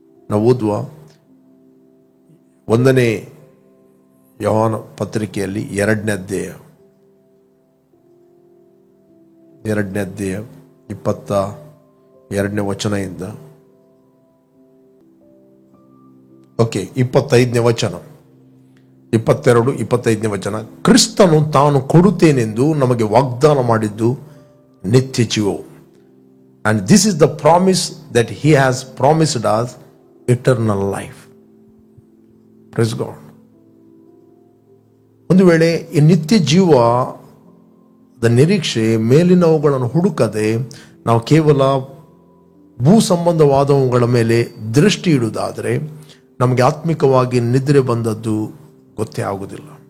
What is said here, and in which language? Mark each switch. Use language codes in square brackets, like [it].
[kn] ನಾವು ಓದುವ 1ನೇ ಯೋಹಾನ ಪತ್ರಿಕೆಯಲ್ಲಿ 2ನೇ ಅಧ್ಯಾಯ 22ನೇ ವಚನದಿಂದ 25ನೇ ವಚನ, 22, 25ನೇ ವಚನ. ಕ್ರಿಸ್ತನು ತಾನು ಕೊಡುತ್ತೇನೆಂದು ನಮಗೆ ವಾಗ್ದಾನ ಮಾಡಿದ್ದು ನಿತ್ಯ ಜೀವವು. [en] And this is the promise that he has promised us, eternal life. Praise God. [kn] ಒಂದು ವೇಳೆ ಈ ನಿತ್ಯ ಜೀವದ ನಿರೀಕ್ಷೆ ಮೇಲಿನವುಗಳನ್ನು ಹುಡುಕದೆ ನಾವು ಕೇವಲ ಭೂ ಸಂಬಂಧವಾದವುಗಳ ಮೇಲೆ ದೃಷ್ಟಿ ಇಡುವುದಾದರೆ ನಮಗೆ ಆತ್ಮಿಕವಾಗಿ ನಿದ್ರೆ ಬಂದದ್ದು ಗೊತ್ತೇ ಆಗುವುದಿಲ್ಲ.